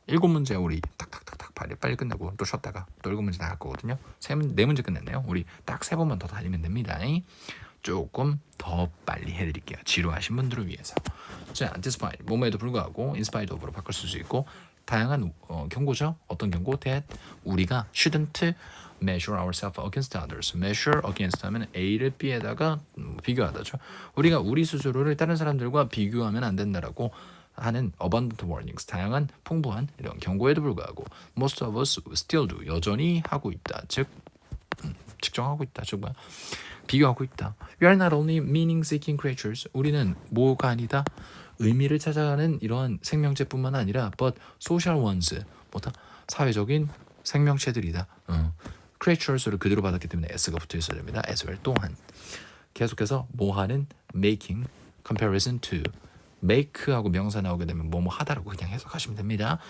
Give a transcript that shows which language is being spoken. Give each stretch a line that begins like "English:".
Korean: 7문제 우리 탁탁탁탁 빨리 끝내고 또 쉬었다가 또 7문제 나갈 거거든요. 4문제 끝냈네요. 우리 딱 3번만 더 달리면 됩니다. 조금 더 빨리 해드릴게요. 지루하신 분들을 위해서. 자,
English: despite
Korean: 뭐뭐에도 불구하고
English: in spite of
Korean: 로 바꿀 수 있고 다양한 경고죠. 어떤 경고?
English: that
Korean: 우리가
English: shouldn't measure ourselves against others. measure against
Korean: 하면 A를 B에다가 비교하다죠. 우리가 우리 스스로를 다른 사람들과 비교하면 안 된다라고 하는
English: abundant warnings,
Korean: 다양한 풍부한 이런 경고에도 불구하고
English: most of us still do,
Korean: 여전히 하고 있다. 즉 측정하고 있다. 즉 뭐야? 비교하고 있다.
English: We are not only meaning-seeking creatures.
Korean: 우리는 뭐가 아니다. 의미를 찾아가는 이러한 생명체뿐만 아니라
English: but social ones,
Korean: 뭐다? 사회적인 생명체들이다. creatures를 그대로 받았기 때문에 s가 붙어 있어야 됩니다.
English: as well
Korean: 또한 계속해서 뭐하는
English: making comparison
Korean: to make하고 명사 나오게 되면 뭐뭐 하다라고 그냥 해석하시면 됩니다.